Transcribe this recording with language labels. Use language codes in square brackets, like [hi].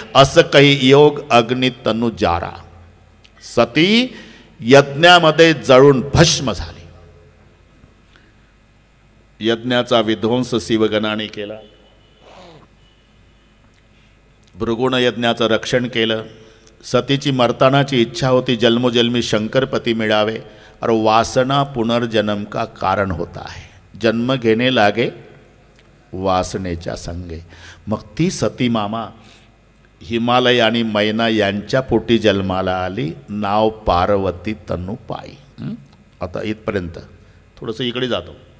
[mr] असं काही योग अग्नी तनु जारा. सती यज्ञामध्ये जळून भस्म झाली. यज्ञाचा विध्वंस शिवगणाने केला. भृगुण यज्ञाचं रक्षण केलं. सतीची मरतानाची इच्छा होती जन्मोजन्मी शंकरपती मिळावे. [hi] और वासना पुनर्जन्म का कारण होता है. [mr] जन्म घेणे लागे वासनेच्या संगे. मग ती सती मामा हिमालय आणि मैना यांच्या पोटी जन्माला आली. नाव पार्वती तनु पायी. आता इथपर्यंत. थोडंसं इकडे जातो.